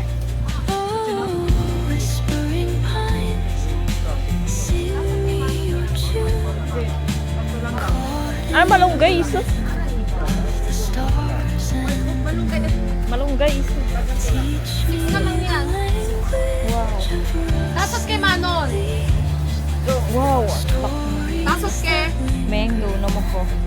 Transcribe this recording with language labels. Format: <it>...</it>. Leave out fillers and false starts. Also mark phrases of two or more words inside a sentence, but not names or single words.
<en>Oh, whispering pines, sing me your tune. Caught</en> <tl>Ah, malunggay iso.</tl> <en>the stars and</en> <tl>Malunggay iso.</tl> <en>teach me the language of</en> <ko>다섯 개 만 원.</ko> <en>Wow!</en> <ko>다섯 개.</ko> <tl>Mango naman ko.</tl>